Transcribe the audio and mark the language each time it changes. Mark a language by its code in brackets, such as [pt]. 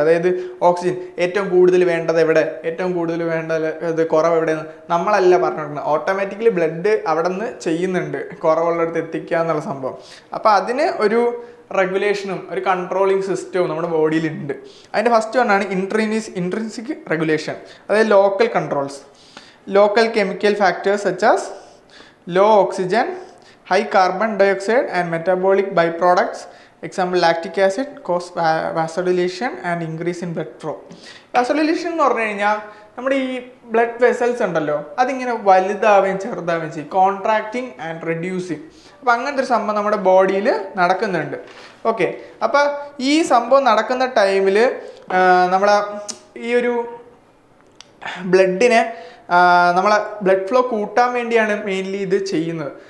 [ml] അതായത് ഓക്സിജൻ ഏറ്റവും കൂടുതൽ വേണ്ടത് എവിടെ, ഏറ്റവും കൂടുതൽ വേണ്ടത് കുറവ് എവിടെയെന്ന് നമ്മളല്ല പറഞ്ഞിട്ടുണ്ട്. ഓട്ടോമാറ്റിക്കലി ബ്ലഡ് അവിടെ നിന്ന് ചെയ്യുന്നുണ്ട് കുറവുള്ളിടത്ത് എത്തിക്കുക എന്നുള്ള സംഭവം. അപ്പോൾ അതിന് ഒരു റെഗുലേഷനും ഒരു കൺട്രോളിങ് സിസ്റ്റവും നമ്മുടെ ബോഡിയിലുണ്ട്. അതിൻ്റെ ഫസ്റ്റ് വണ്ണാണ് ഇൻട്രിൻസിക് റെഗുലേഷൻ, അതായത് local controls. [en] Local chemical factors such as low oxygen, high carbon dioxide and metabolic byproducts, example lactic acid, cause vasodilation and increase in blood flow. [ml] Vasodilation എന്ന് പറഞ്ഞു കഴിഞ്ഞാൽ നമ്മുടെ ഈ ബ്ലഡ് വെസൽസ് ഉണ്ടല്ലോ അതിങ്ങനെ വലുതാവുകയും ചെറുതാവുകയും ചെയ്യും, [en] Contracting and reducing. [ml] അപ്പോൾ അങ്ങനത്തെ ഒരു സംഭവം നമ്മുടെ ബോഡിയിൽ നടക്കുന്നുണ്ട്. ഓക്കെ, അപ്പോൾ ഈ സംഭവം നടക്കുന്ന ടൈമിൽ നമ്മളെ ഈ ഒരു ബ്ലഡിനെ നമ്മളെ ബ്ലഡ് ഫ്ലോ കൂട്ടാൻ വേണ്ടിയാണ് മെയിൻലി ഇത് ചെയ്യുന്നത്.